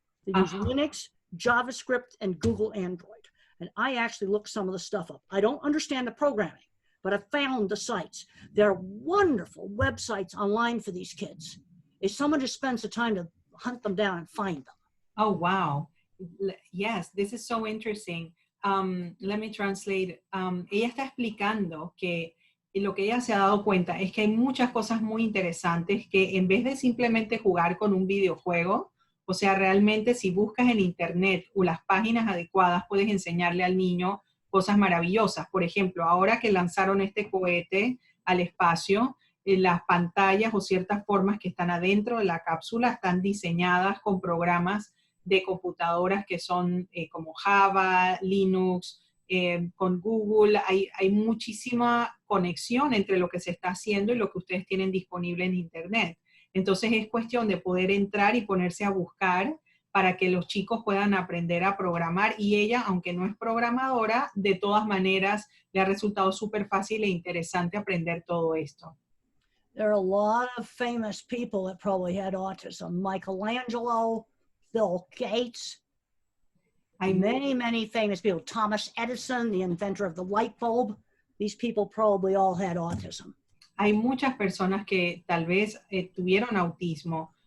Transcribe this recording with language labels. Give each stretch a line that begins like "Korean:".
English: They use Linux, JavaScript, and Google Android. And I actually looked some of the stuff up. I don't understand the programming, but I found the sites. There are wonderful websites online for these kids. If someone just spends the time to hunt them down and find them. Oh, wow. Yes, this is so interesting. Let me translate.
Spanish: Ella está explicando que lo que ella se ha dado cuenta es que hay muchas cosas muy interesantes que en vez de simplemente jugar con un videojuego, o sea, realmente si buscas en internet o las páginas adecuadas, puedes enseñarle al niño cosas maravillosas. Por ejemplo, ahora que lanzaron este cohete al espacio, las pantallas o ciertas formas que están adentro de la cápsula están diseñadas con programas de computadoras que son como Java, Linux, con Google. Hay muchísima conexión entre lo que se está haciendo y lo que ustedes tienen disponible en internet. Entonces es cuestión de poder entrar y ponerse a buscar para que los chicos puedan aprender a programar, y ella, aunque no es programadora, de todas maneras le ha resultado súper fácil e interesante aprender todo esto.
English: There are a lot of famous people that probably had autism. Michelangelo, Bill Gates, many famous people. Thomas Edison, the inventor of the light bulb. These people probably all had autism.
Spanish: Hay muchas personas que tal vez tuvieron autismo.